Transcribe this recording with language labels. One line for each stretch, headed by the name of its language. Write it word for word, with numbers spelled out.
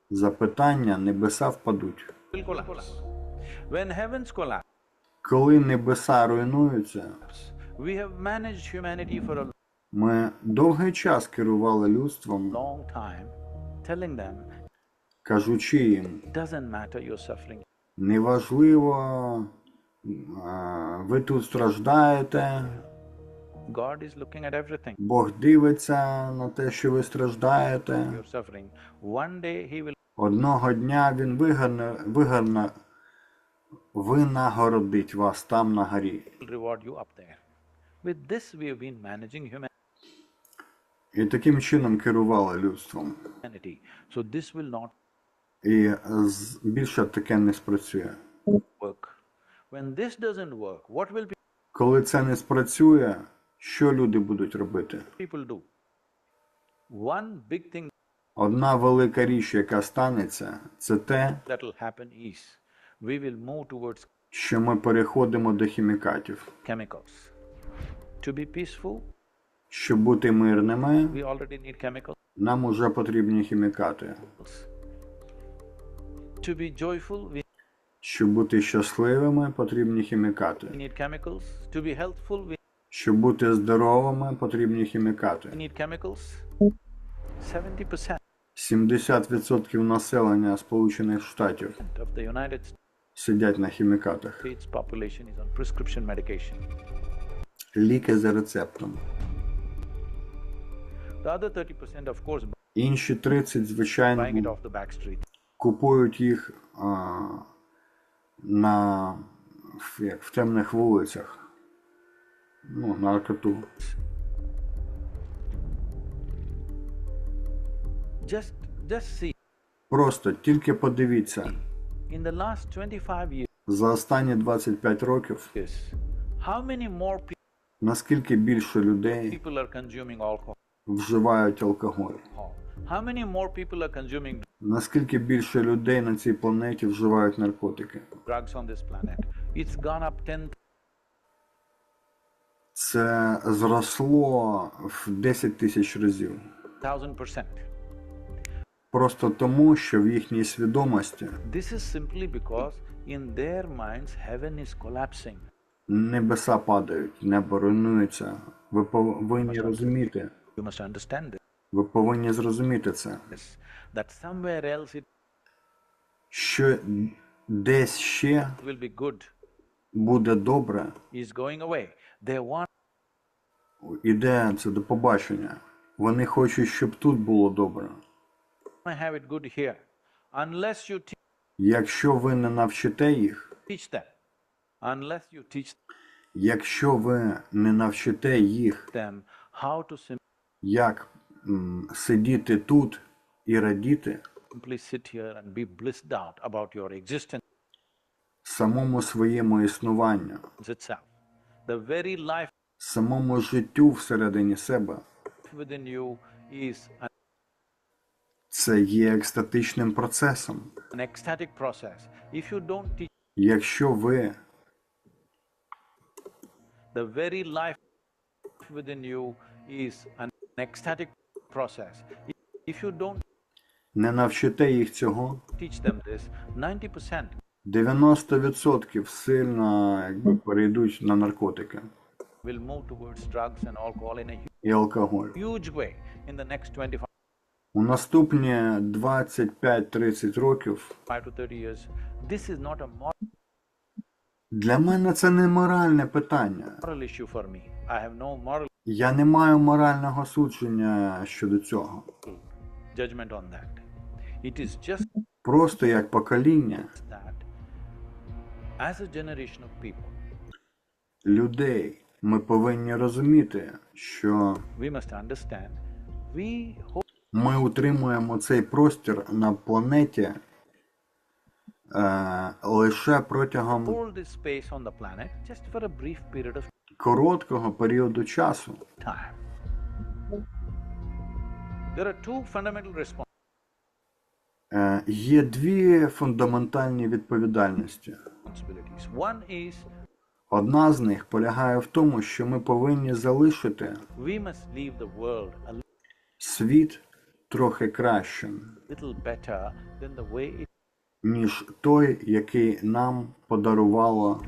Ukrainian: запитання, небеса впадуть.
English: will collapse. When heavens collapse,
Ukrainian: Коли небеса руйнуються,
English: we have managed humanity for a
Ukrainian: ми довгий час керували людством,
English: long time, telling them,
Ukrainian: кажучи їм,
English: doesn't matter you're suffering.
Ukrainian: неважливо, а, ви тут страждаєте,
English: God is looking at everything.
Ukrainian: Бог дивиться на те, що ви страждаєте.
English: You're suffering. One day he will
Ukrainian: Одного дня він вигарне, вигарне, винагородить вас там на горі.
English: reward you up there. With this we have been managing
Ukrainian: І таким чином керували людством.
English: humanity. So this will not
Ukrainian: І з- більше таке не спрацює.
English: work. When this doesn't work, what will pe-
Ukrainian: Коли це не спрацює, що люди будуть робити?
English: people do? One big thing
Ukrainian: Одна велика річ, яка станеться, це те,
English: that will happen is we will move towards
Ukrainian: що ми переходимо до хімікатів.
English: chemicals. To be peaceful,
Ukrainian: Щоб бути мирними,
English: we already need chemicals.
Ukrainian: нам уже потрібні хімікати.
English: To be joyful, we
Ukrainian: Щоб бути щасливими, потрібні хімікати.
English: need chemicals. To be healthful, we
Ukrainian: Щоб бути здоровими, потрібні хімікати.
English: need chemicals. seventy percent
Ukrainian: сімдесят відсотків населення Сполучених Штатів
English: of the United
Ukrainian: сидять на хімікатах.
English: States population is on prescription medication.
Ukrainian: Ліки за рецептом.
English: The other thirty percent, of course,
Ukrainian: Інші тридцять,
English: buying it
Ukrainian: звичайно,
English: off the back street.
Ukrainian: купують їх а, на, в- як, в темних вулицях. Ну, наркоту.
English: Just, just see.
Ukrainian: Просто тільки подивіться,
English: In the last twenty-five years,
Ukrainian: за останні двадцять п'ять років,
English: how many more pe-
Ukrainian: наскільки більше людей
English: people are consuming alcohol?
Ukrainian: вживають алкоголь.
English: How many more people are consuming
Ukrainian: Наскільки більше людей на цій планеті вживають наркотики.
English: drugs on this planet? It's gone up ten.
Ukrainian: Це зросло в десять тисяч разів.
English: thousand percent.
Ukrainian: Просто тому, що в їхній свідомості
English: This is simply because in their minds heaven is collapsing.
Ukrainian: небеса падають, небо руйнується. Ви повинні розуміти,
English: You must understand
Ukrainian: ви повинні зрозуміти це,
English: this, that somewhere else it
Ukrainian: що десь ще
English: will be good
Ukrainian: буде добре,
English: is going away. They want
Ukrainian: іде це до побачення. Вони хочуть, щоб тут було добре.
English: to have it good here. Unless you te-
Ukrainian: Якщо ви не навчите їх,
English: teach them, unless you teach
Ukrainian: якщо ви не навчите їх,
English: them how to sim-
Ukrainian: як м, сидіти тут і радіти,
English: simply sit here and be blissed out about your existence,
Ukrainian: самому своєму існуванню,
English: itself, the very life
Ukrainian: самому життю всередині себе.
English: within you is an-
Ukrainian: Це є екстатичним процесом.
English: an ecstatic process. If you don't teach
Ukrainian: Якщо ви
English: the very life within you is an ecstatic process. If you don't
Ukrainian: не навчите їх цього,
English: teach them this, ninety percent
Ukrainian: дев'яносто відсотків сильно якби, перейдуть на наркотики
English: will move towards drugs and alcohol in a
Ukrainian: і алкоголь.
English: huge way in the next twenty-five
Ukrainian: У наступні двадцять п'ять тридцять років
English: to thirty years. This is not a
Ukrainian: для мене це не моральне питання.
English: moral issue for me. I have no moral
Ukrainian: Я не маю морального судження щодо цього.
English: judgment on that. It is just
Ukrainian: Просто як покоління
English: that as a generation of people,
Ukrainian: людей ми повинні розуміти, що
English: we must understand we hope
Ukrainian: ми утримуємо цей простір на планеті е, лише протягом
English: hold this space on the planet just for a brief period of
Ukrainian: короткого періоду часу.
English: time. There are two fundamental responses.
Ukrainian: Е, Є дві фундаментальні відповідальності.
English: responsibilities. One is
Ukrainian: Одна з них полягає в тому, що ми повинні залишити
English: we must leave the world a
Ukrainian: світ трохи кращим,
English: little better than the way it
Ukrainian: ніж той, який нам подарувало